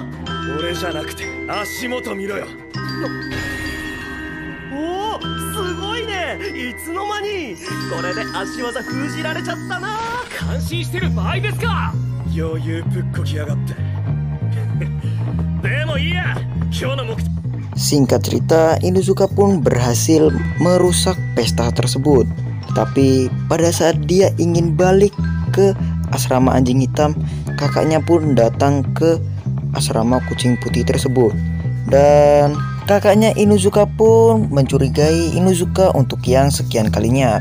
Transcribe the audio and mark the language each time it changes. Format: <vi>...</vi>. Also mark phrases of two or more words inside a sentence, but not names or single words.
<ja>俺じゃなくて足元見ろよ。おお、すごいね。いつの間に。これで足技封じられちゃったな。感心してる場合ですか。余裕ぶっこきやがって。でもいいや、今日の目的。</ja> <id>Singkat cerita, Inuzuka pun berhasil merusak pesta tersebut. Tetapi pada saat dia ingin balik ke asrama anjing hitam, kakaknya pun datang ke asrama kucing putih tersebut. Dan kakaknya Inuzuka pun mencurigai Inuzuka untuk yang sekian kalinya.</id>